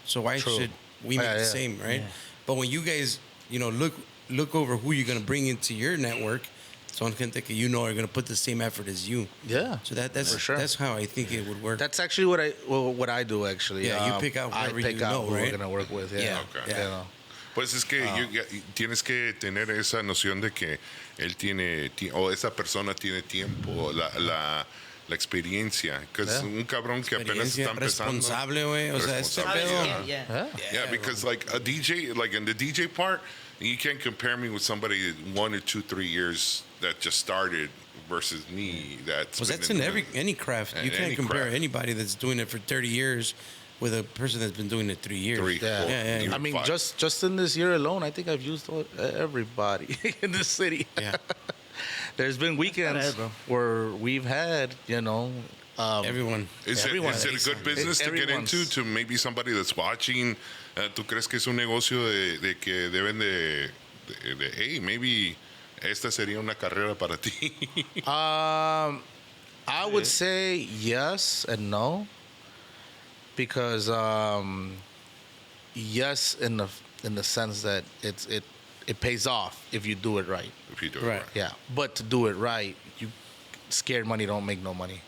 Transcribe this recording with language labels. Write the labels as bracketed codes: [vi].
[en] So why should we make the same, right? Yeah. But when you guys, you know, look over who you're going to bring into your network son gente que you know are going to put the same effort as you. Yeah. So that's for sure. that's how I think it would work. That's actually what I do actually. Yeah, you pick out whoever you know, who right? we're gonna work with. Yeah. Okay. You know. [es] Pues es que tienes que tener esa noción de que él tiene, o esa persona tiene tiempo, la experiencia. Que es un cabrón que apenas está empezando. Responsable, güey. O sea, este pedo. [en] Yeah, because like a DJ, like in the DJ part, you can't compare me with somebody 1 or 2, 3 years that just started versus me. That's in any craft. You can't compare anybody that's doing it for 30 years with a person that's been doing it 3 years. 3, 4, I mean, just in this year alone, I think I've used everybody in the city. Yeah. There's been weekends where we've had, you know, everyone. Is it a good business to get into? [es] To maybe somebody that's watching, ¿tú crees que es un negocio de que deben de hey, maybe esta sería una carrera para ti? [en] I would say yes and no, because yes, in the sense that it pays off if you do it right. If you do it Right. right. Yeah, but to do it right, scared money don't make no money.